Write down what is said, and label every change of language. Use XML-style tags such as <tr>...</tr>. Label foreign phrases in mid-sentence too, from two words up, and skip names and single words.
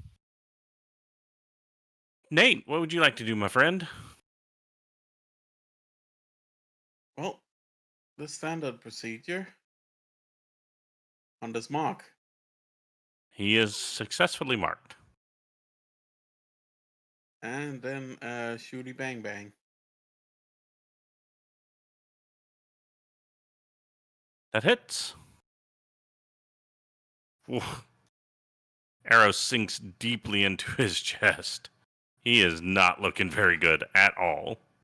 <en>Nate, what would you like to do, my friend? Well, the standard procedure on this mark. He is successfully marked. And then shooty bang bang. That hits. Oof. Arrow sinks deeply into his chest. He is not looking very good at all.</en>